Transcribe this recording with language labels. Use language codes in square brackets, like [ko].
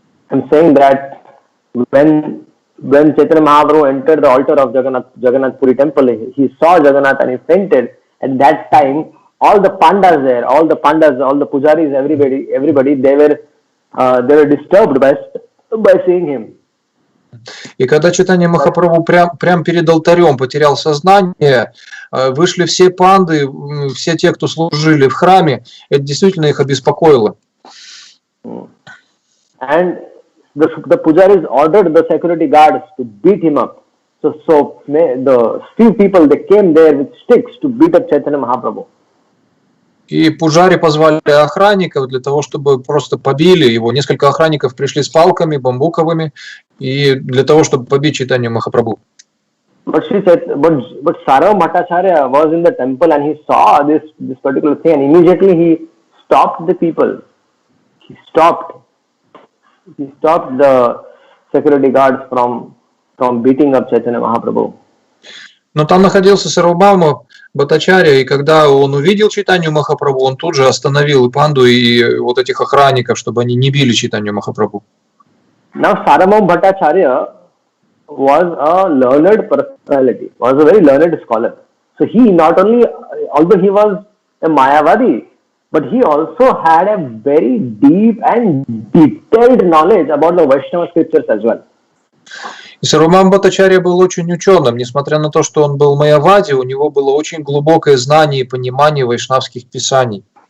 [en] I'm saying that when Chaitanya Mahaprabhu entered the altar of Jagannath Puri temple, he saw Jagannath and he fainted. At that time, all the pandas there, all the pujaris, everybody, they were disturbed by seeing him. [ru] И когда Чайтанья Махапрабху прямо перед алтарем потерял сознание, вышли все панды, все те, кто служили в храме, это действительно их обеспокоило. [en] and the pujaris ordered the security guards to beat him up. So the few people, they came there with sticks to beat up Chaitanya Mahaprabhu. [ru] И пужари позвали охранников для того, чтобы просто побили его. Несколько охранников пришли с палками бамбуковыми и для того, чтобы побить Чайтанью Махапрабху. [en] But Sarvabhauma Bhattacharya was in the temple and he saw this particular thing, and immediately he stopped the people. He stopped the security guards from beating up Chaitanya Mahaprabhu. [ru] Но там находился Сарвабхаума Бхаттачарья, и когда он увидел Чайтанью Махапрабху, он тут же остановил и панду, и вот этих охранников, чтобы они не били Чайтанью Махапрабху. [en] Now Sarvabhauma Bhattacharya was a learned personality, was a very learned scholar. So he not only, although he was a Mayavadi, but he also had a very deep and detailed knowledge about the Vaishnava scriptures as well. [ru] И Сарвабхаума Бхаттачарья был очень ученым, несмотря на то, что он был майявади, у него было очень глубокое знание и понимание вайшнавских писаний.